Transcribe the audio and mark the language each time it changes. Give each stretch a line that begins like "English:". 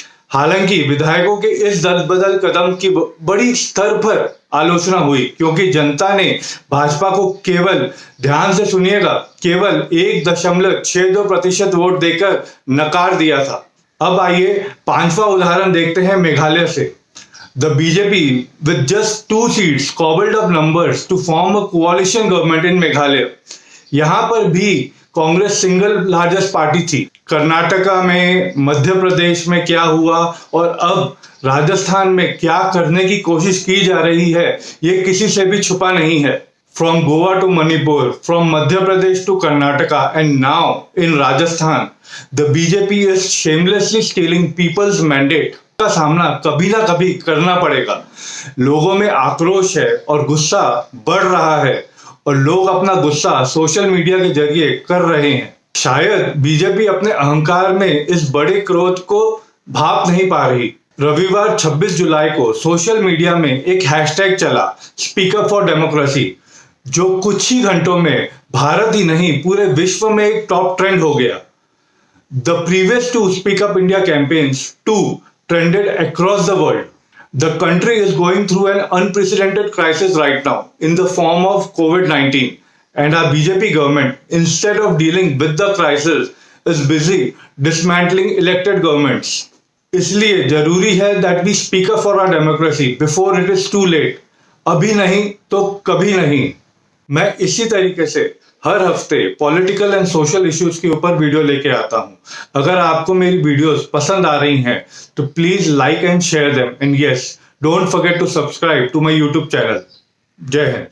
Hindi: हालांकि विधायकों के इस दलबदल कदम की बड़ी स्तर पर आलोचना हुई, क्योंकि जनता ने भाजपा को केवल, ध्यान से सुनिएगा, केवल 1.62% वोट देकर नकार दिया था। अब आइए पांचवा उदाहरण देखते हैं मेघालय से।
English: The BJP with just 2 seats cobbled up numbers to form a coalition government in Meghalaya.
Hindi: यहां पर भी कांग्रेस सिंगल लार्जेस्ट पार्टी थी। कर्नाटका में, मध्य प्रदेश में क्या हुआ और अब राजस्थान में क्या करने की कोशिश की जा रही है, ये किसी से भी छुपा नहीं है।
English: from Goa to Manipur, from Madhya Pradesh to Karnataka and now in Rajasthan, the BJP is shamelessly stealing people's mandate
Hindi: का सामना कभी ना कभी करना पड़ेगा। लोगों में आक्रोश है और गुस्सा बढ़ रहा है और लोग अपना गुस्सा सोशल मीडिया के जरिए कर रहे हैं। शायद बीजेपी अपने अहंकार में इस बड़े क्रोध को भाप नहीं पा रही। रविवार 26 जुलाई को सोशल मीडिया में एक हैशटैग चला, स्पीक अप फॉर डेमोक्रेसी, जो कुछ ही घंटों में भारत ही नहीं पूरे विश्व में एक टॉप ट्रेंड हो गया।
English: The previous 2 speak up India campaigns too trended across the world. The country is going through an unprecedented crisis right now in the form of COVID-19, and our BJP government, instead of dealing with the crisis, is busy dismantling elected governments.
Hindi: इसलिए जरूरी है
English: that we speak up for our democracy before it is too late.
Hindi: अभी नहीं तो कभी नहीं। मैं इसी तरीके से हर हफ्ते
English: political and social issues
Hindi: के ऊपर वीडियो लेके आता हूं। अगर आपको मेरी वीडियोस पसंद आ रही हैं तो
English: Please like and share them, and yes, don't forget to subscribe to my YouTube channel.
Hindi: जय हिंद।